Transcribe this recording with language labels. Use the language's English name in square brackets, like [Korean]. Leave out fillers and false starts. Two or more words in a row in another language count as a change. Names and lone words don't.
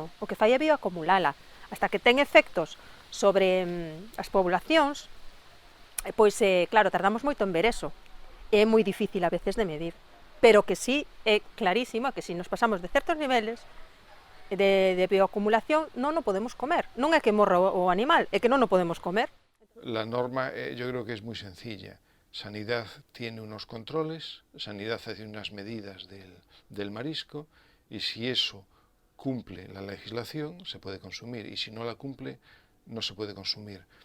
[Galician] O que fai é bioacumulala. Hasta que ten efectos sobre as poblacións, pois, claro, tardamos moito en ver eso. É moi difícil a veces de medir, pero que sí é clarísimo que se nos pasamos de certos niveles de bioacumulación non o podemos comer. Non é que morra o animal, é que non o podemos comer. [Spanish] La norma yo creo que es muy sencilla. Sanidad tiene unos controles, Sanidad hace unas medidas del marisco, y si eso cumple la legislación, se puede consumir, y si no la cumple, no se puede consumir.